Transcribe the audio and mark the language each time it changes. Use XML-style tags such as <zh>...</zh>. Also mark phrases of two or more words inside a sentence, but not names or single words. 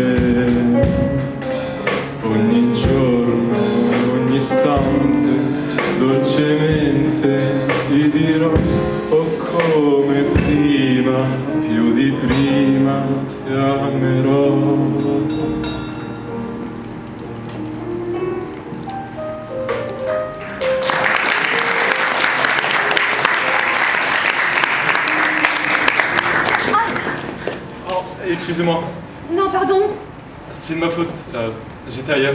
<it>Ogni giorno, ogni istante, dolcemente ti dirò, oh come prima, più di prima ti amerò.</it> <fr>Excusez-moi, Non, pardon. c'est de ma faute. J'étais ailleurs.</fr>